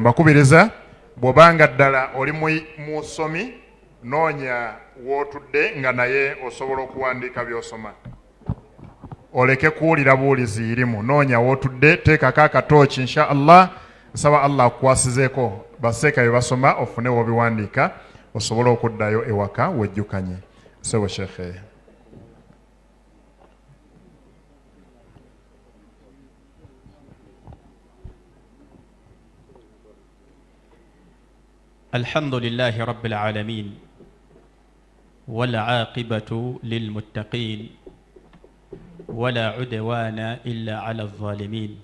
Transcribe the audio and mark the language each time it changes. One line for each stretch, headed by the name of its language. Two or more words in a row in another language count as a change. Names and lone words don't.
Ganda: Mbakubiriza bw'obanga ddala oli musomi noonya wootudde nga naye osobola okuwandiika by'osoma, oleke kuwulira buwulizi irimu, noonya wootudde teekako akatooki
Arabic: إن شاء الله.
Ganda: Nsaba Allah akukwasizeeko baseeka bye basoma ofune w'obiwandiika osobole okuddayo ewaka wejjukanye. Sebo Sheikh.
Arabic: الحمد لله رب العالمين والعاقبة للمتقين ولا عدوان إلا على الظالمين.